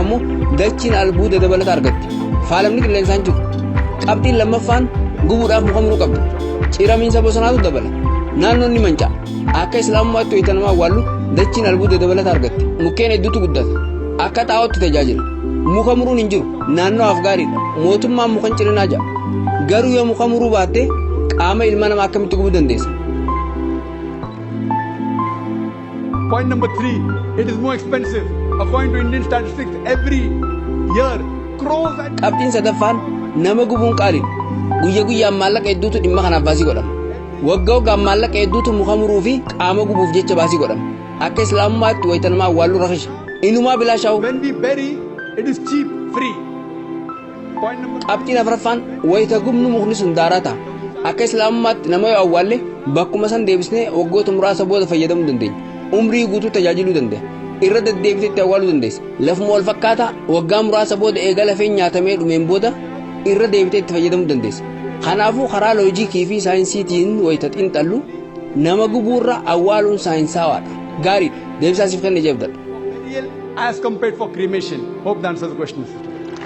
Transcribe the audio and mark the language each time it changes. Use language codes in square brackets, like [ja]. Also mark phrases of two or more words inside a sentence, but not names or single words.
[om] ammoo dachiin albuuda dabalata argatti faalamni qilleensaan jiru qabxiin lammaffaan gubuudhaaf muka muruu qabdu ciramiinsa bosonaatu dabala naannoon ni manca'a akka islaamummaatti wayita nama awwaallu dachiin albuuda dabalata argatti mukkeen hedduutu guddata akka xaa'ootti tajaajila muka muruun hin jiru naannoof gaariidha mootummaan mukan cirinaa ja'a garuu yoo muka muruu baatte qaama ilma namaa akkamitti gubuu dandeessa [en] Point number 3, it is more expensive. According to Indian statistics, every year, crores and [om] qabxiin sadaffaan nama gubuun qaaliidha guyya guyyaan maallaqa hedduutu dhimma kanaaf baasii godhama waggaa waggaan maallaqa hedduutu muka muruu fi qaama gubuuf jecha baasii godhama akka islaamummaatti wayita nama awwaallu rakisha inumaa bilaashaa'u [en] when we bury, it is cheap, free. Point number [om] qabxiin afuraffaan wayita gubnu mukni sun daaraa ta'a akka islaamummaatti nama yoo awwaalle bakkuma san deebisnee waggoota muraasa booda fayyadamuu dandeenya umrii guutuu tajaajiluu danda'a irra deddeebiteetti awwaaluu dandeessa lafuma wal fakkaataa waggaa muraasa booda eega lafeen nyaatamee dhumeen booda irra deebiteetti fayyadamuu dandeessa kanaafuu karaa loojikii fi saayinsiitiin wayita xiinxallu nama gubuurra awwaaluun saayinsawaadha gaariidha deebisaasiif kenne jeebdadha [en] real as compared for cremation. Hope that answers the question.